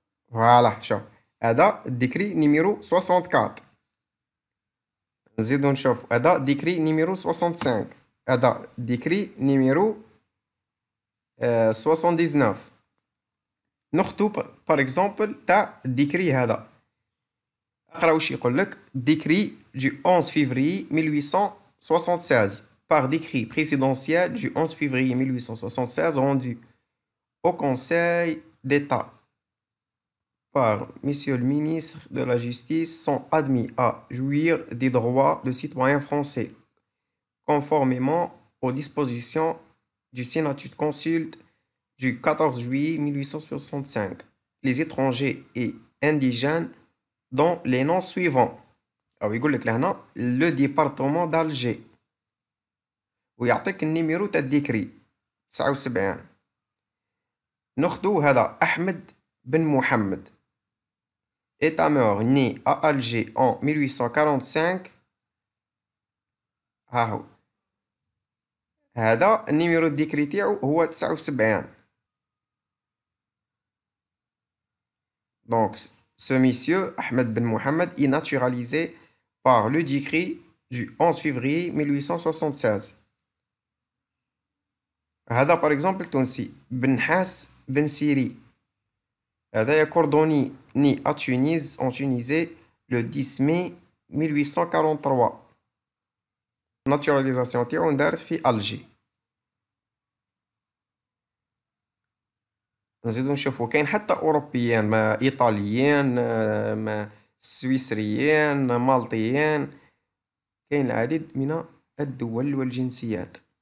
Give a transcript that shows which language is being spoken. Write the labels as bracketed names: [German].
[Arabic] فوالا شوف هذا الديكري نيميرو 64. نزيدو نشوف هذا ديكري نيميرو 65. هذا ديكري نيميرو 79. ناخدو بار اكزومبل تاع الديكري هذا. اقرا واش يقول لك. [French] ديكري du 11 février 1876 par décret présidentiel du 11 février 1876 rendu au Conseil d'État. par Monsieur le ministre de la Justice sont admis à jouir des droits de citoyens français, conformément aux dispositions du statut de consulte du 14 juillet 1865. Les étrangers et indigènes dont les noms suivants. [Arabic] أو يقول لك لهنا لو ديبارتمون d'Alger ويعطيك النيميرو تاع الديكري 79. ناخدو هذا [French] أحمد بن محمد état mort né à Alger en 1845. [Arabic] ها هو هذا النيميرو الديكري تاعو هو 79. [French] Donc ce monsieur Ahmed Ben Mohamed est naturalisé par le décret du 11 février 1876. [Arabic] هذا [French] par exemple تونسي بنحاس بن سيري هذا كوردوني né à Tunis en Tunisie le 10 mai 1843. [Arabic] naturalisation تاعو اندارت في ألجي. نزيدو نشوفو كاين حتى أوروبيين ما إيطاليين ما سويسريين مالطيين كاين العديد من الدول والجنسيات.